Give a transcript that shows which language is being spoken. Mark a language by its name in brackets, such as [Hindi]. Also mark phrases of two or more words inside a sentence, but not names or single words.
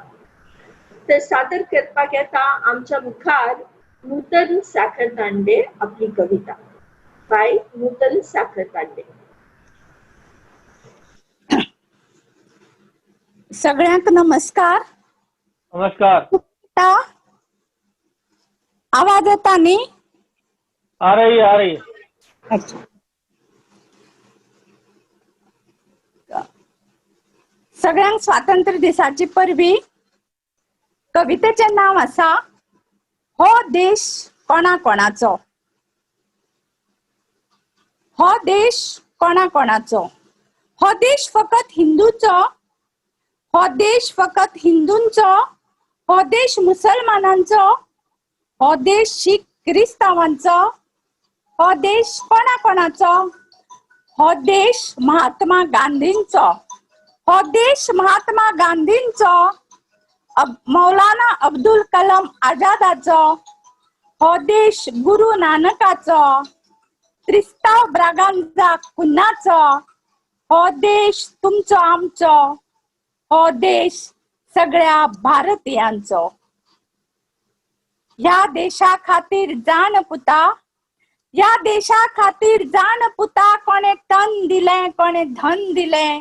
[Konkani] तर सादर करपाक येता आमच्या मुखार नूतन साखर दांडे आपली कविता। बाय नूतन साखर दांडे। सगळ्यांक नमस्कार। नमस्कार। आवाज येता नी? [Hindi] आ रही है। अच्छा, [Konkani] सगळ्यांक स्वातंत्र्य दिसाची परबी कवितेचे नाव आसा हो देश कोणा कोणाचो। हो देश कोणा कोणाचो, हो देश फकत हिंदूचो, हो देश फकत हिंदूंचो, हो देश मुसलमानांचो, हो देश शीख क्रिस्तावांचो, हो देश कोणा कोणाचो, हो देश महात्मा गांधींचो, हो देश महात्मा गांधींचो, मौलाना अब्दुल कलाम आजादाचो, हो देश गुरु नानकाचो, त्रिस्ताव ब्रागांजा कुन्नाचो, हो देश तुमचो आमचो, हो देश सगळ्या भारतीयांचो. या देशा खातीर जाण पुता, या देशा खातीर जाण पुता, कोणे तन दिलें कोणे धन दिलें.